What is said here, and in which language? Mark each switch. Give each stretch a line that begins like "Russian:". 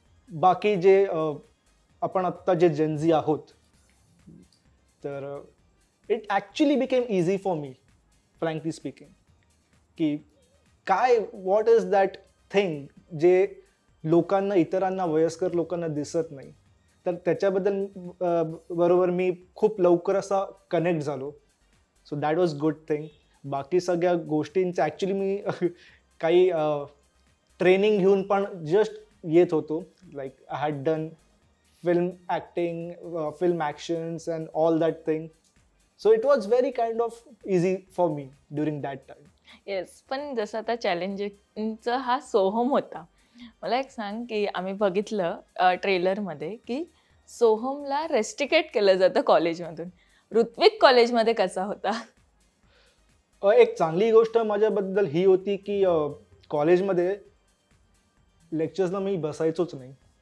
Marathi: बाकी जे आपण आत्ता जे जेनझी आहोत, तर
English: it actually became easy for me, frankly speaking,
Marathi: की काय
English: what is that thing
Marathi: जे लोकांना, इतरांना, वयस्कर लोकांना दिसत नाही. तर त्याच्याबद्दल बरोबर मी खूप लवकर असा कनेक्ट झालो.
English: So that was good thing.
Marathi: बाकी सगळ्या गोष्टींचं ॲक्च्युली मी काही ट्रेनिंग घेऊन पण जस्ट येत होतो.
English: Like I had done film acting, film actions and all that thing. So it was very kind of easy for me during that time. Yes.
Marathi: पण जसं आता चॅलेंजिंगचा हा सोहम होता. मला एक सांग की आम्ही बघितलं ट्रेलरमध्ये की सोहमला रेस्ट्रिकेट केलं जातं कॉलेजमधून. ऋत्विक कॉलेजमध्ये कसा होता? एक चांगली गोष्ट माझ्याबद्दल ही होती की कॉलेजमध्ये लेक्चर्सला मी बसायचोच नाही.